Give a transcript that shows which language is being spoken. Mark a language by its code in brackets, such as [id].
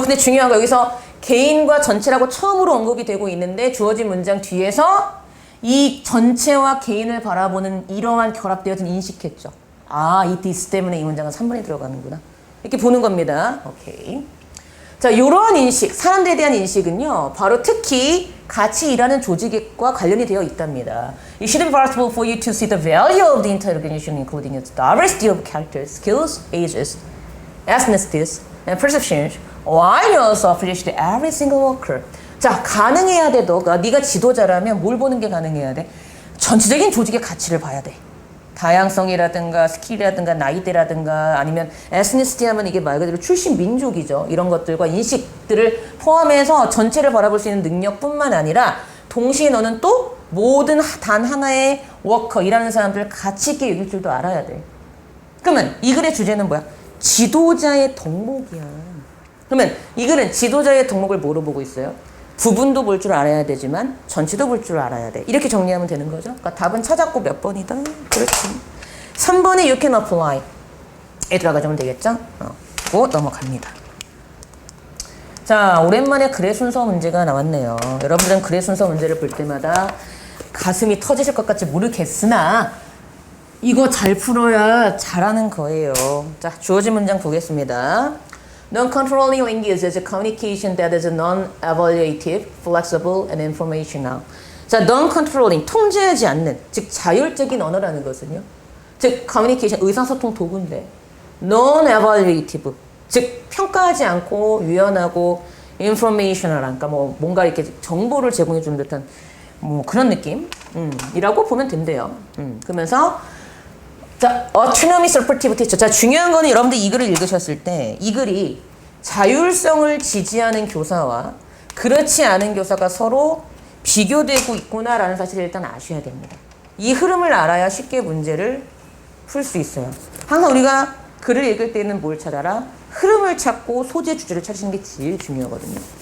[ko] 근데 중요한 거 여기서 개인과 전체라고 처음으로 언급이 되고 있는데 주어진 문장 뒤에서 이 전체와 개인을 바라보는 이러한 결합되어진 인식했죠. 아, 이 this 때문에 이 문장은 3번에 들어가는구나. 이렇게 보는 겁니다. 오케이. 자, 이러한 인식, 사람들에 대한 인식은요, 바로 특히 같이 일하는 조직과 관련이 되어 있답니다. [en] It should be possible for you to see the value of the entire organization, including its diversity of characters, skills, ages, ethnicities, and perceptions, while you also appreciate every single worker. [ko] 자, 가능해야 돼. 네가 지도자라면 뭘 보는 게 가능해야 돼? 전체적인 조직의 가치를 봐야 돼. 다양성이라든가 스킬이라든가 나이대라든가 아니면 에스니시티 하면 이게 말 그대로 출신 민족이죠. 이런 것들과 인식들을 포함해서 전체를 바라볼 수 있는 능력뿐만 아니라 동시에 너는 또 모든 단 하나의 워커, 일하는 사람들을 가치 있게 여길 줄도 알아야 돼. 그러면 이 글의 주제는 뭐야? 지도자의 덕목이야. 그러면 이 글은 지도자의 덕목을 뭐로 보고 있어요? 부분도 볼 줄 알아야 되지만 전체도 볼 줄 알아야 돼. 이렇게 정리하면 되는 거죠. 그러니까 답은 찾았고 몇 번이다? 그렇지. 3번에 [en] you can apply. [ko] 에 들어가자면 되겠죠? 고 넘어갑니다. 자, 오랜만에 글의 순서 문제가 나왔네요. 여러분들은 글의 순서 문제를 볼 때마다 가슴이 터지실 것 같지 모르겠으나 이거 잘 풀어야 잘하는 거예요. 자, 주어진 문장 보겠습니다. [en] Non-controlling language is a communication that is non-evaluative, flexible, and informational. [ko] 자, non-controlling, 통제하지 않는, 즉 자율적인 언어라는 것은요. 즉, communication, 의사소통 도구인데 non-evaluative, 즉 평가하지 않고 유연하고 informational, 그러니까 뭐 뭔가 이렇게 정보를 제공해 주는 듯한 뭐 그런 느낌, 이라고 보면 된대요. [en] 그러면서 [ko] 자, [en] autonomy, supportive teacher. [ko] 자, 중요한 거는 여러분들 이 글을 읽으셨을 때 이 글이 자율성을 지지하는 교사와 그렇지 않은 교사가 서로 비교되고 있구나라는 사실을 일단 아셔야 됩니다. 이 흐름을 알아야 쉽게 문제를 풀 수 있어요. 항상 우리가 글을 읽을 때는 뭘 찾아라? 흐름을 찾고 소재 주제를 찾으시는 게 제일 중요하거든요.